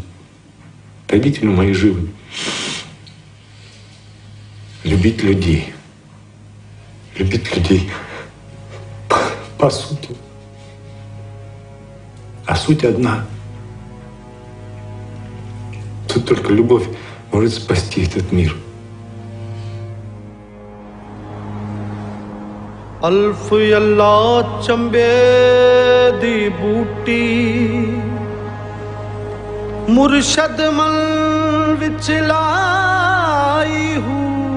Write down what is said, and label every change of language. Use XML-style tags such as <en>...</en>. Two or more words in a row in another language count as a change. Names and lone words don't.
<ru>Родители мои живы. Любить людей. Любить людей по сути. А суть одна. Тут только любовь может спасти этот мир.</ru> <pa>ਅਲਫ਼ ਅੱਲ੍ਹਾ ਚੰਬੇ ਦੀ ਬੂਟੀ ਮੁਰਸ਼ਦ ਮਨ ਵਿਚ ਲਾਈ ਹੂ</pa>